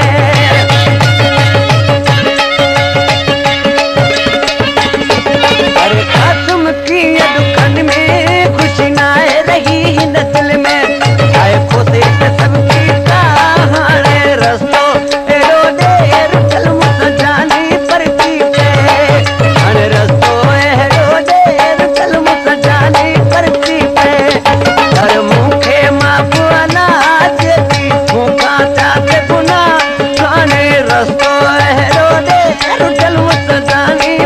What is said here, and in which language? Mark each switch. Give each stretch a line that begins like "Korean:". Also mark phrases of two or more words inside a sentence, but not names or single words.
Sindhi: अरे कासिम कीअं दुखनि में ख़ुशी नाहे रही हिन दिलि में आए खोसे ते सभु ठीकु आहे हाणे रस्तो अहिड़ो ॾे रुटल मूंसां जानी परची पे हाणे रस्तो अहिड़ो ॾे रुटल मूंसां जानी परची पे कर मूंखे माफ़ अला जेकी मूंखां थिया से गुनाह हाणे रस्तो अहिड़ो ॾे रुटल मूंसां जानी